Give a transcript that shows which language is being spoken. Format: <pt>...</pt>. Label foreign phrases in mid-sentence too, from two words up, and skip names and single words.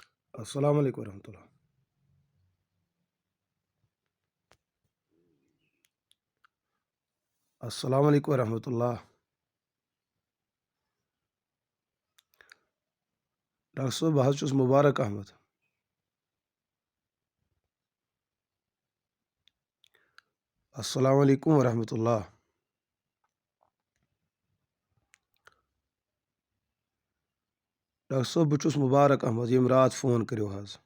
<ar>السلام علیکم ورحمۃ اللہ. السلام علیکم ورحمۃ اللہ.</ar> <ks>ڈاکٹر صٲب بہٕ حظ چھُس مُبارک احمد.</ks> <ar>السلام علیکم ورحمۃ اللہ.</ar> <ks>ڈاکٹر صٲب بہٕ چھُس مُبارک احمد ییٚمۍ راتھ فون کٔرِو حظ.</ks>